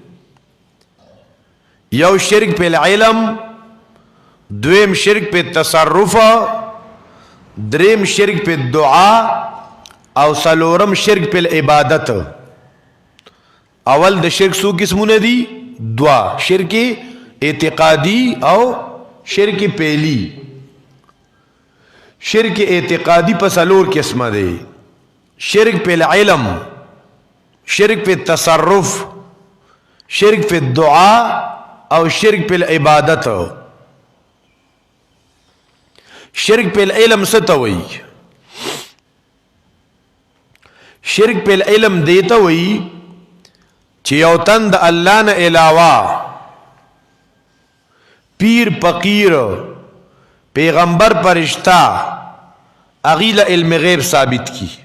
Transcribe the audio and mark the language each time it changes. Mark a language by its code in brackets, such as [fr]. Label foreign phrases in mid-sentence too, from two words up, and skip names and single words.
[ps] یو شرک په العلم، دویم شرک په تصرف، دریم شرک په دعا او سلورم شرک په عبادت. اول د شرک سو قسمونه دي؟ دوا، شرک اعتقادی او شرک پہلی. شرک اعتقادی په سلور قسمه دی. شرک په العلم، شرک په تصرف، شرک په دعا او شرک په عبادت. شرک په العلم څه ته وایي؟ شرک په العلم دیتا وایي چې یو تن د الله نه علاوه پیر فقیر پیغمبر فرشتہ اغیل علم غیب ثابت کی.